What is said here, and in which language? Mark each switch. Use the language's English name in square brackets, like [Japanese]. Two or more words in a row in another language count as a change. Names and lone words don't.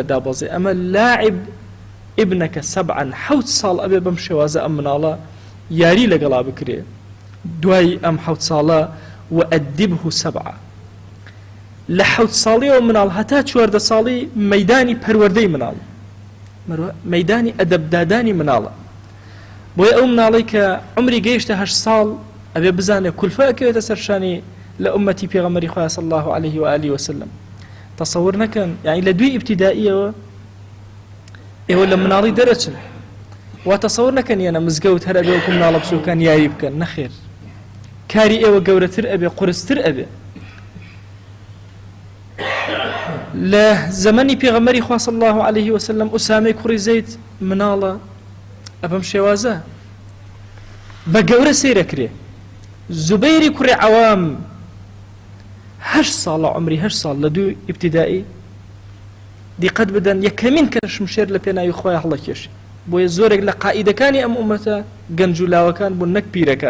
[Central Kurdish] دابەزێ ئەمە [Arabic] لاعب ابنك [Central Kurdish] 7 حوت ساڵ ئەبێ بەم شێوازە ئەم مناڵە یاری لەگەڵا بکرێ دوای ئەم حوت ساڵە وأدبه 7 لە حوت ساڵیەوە مناڵ هەتا 14 ساڵی مەیدانی پەروەردەی مناڵ مەیدانی ئەدەبدادانی مناڵە بۆیە ئەو مناڵی کە عمری گەیشتە 8 ساڵ ئەبێ بزانێ کولفە ئەکەوێتە سەرشانی لە ئومەتی پێغەمبەری خوا [Arabic] صلی الله عليه و آله وسلم. [Central Kurdish] تصور نەکەن یعنی لە دوی ئیبتیدائیەوە ئێوە لە مناڵی دەرەچن وا تصور نەکەن یەنە مزگەوت هەر ئەبێ وەکو مناڵە بچووکان یاری بکەن نەخێر کاری ئێوە گەورەتر ئەبێ قورستر ئەبێ. لە زەمەنی پێغەمبەری خوا [Arabic] صلی الله عليه وسلم [Central Kurdish] ئوسامەی کوڕی زەید مناڵە ئەبەم شێوازە بە گەورە سەیرەکرێ زوبەیری کوڕی عەوام 8 ساڵە عمری 8 ساڵ لە دوو ئیبتیدائی دیقەت بدەن یەکەمین کە شمشێر لە پێناوی خۆی هەڵەکێشی بۆیە زۆرێک لە قائیدەکانی ئەم ئومەتە گەنج و لاوەکان بوون نەک پیرەکان.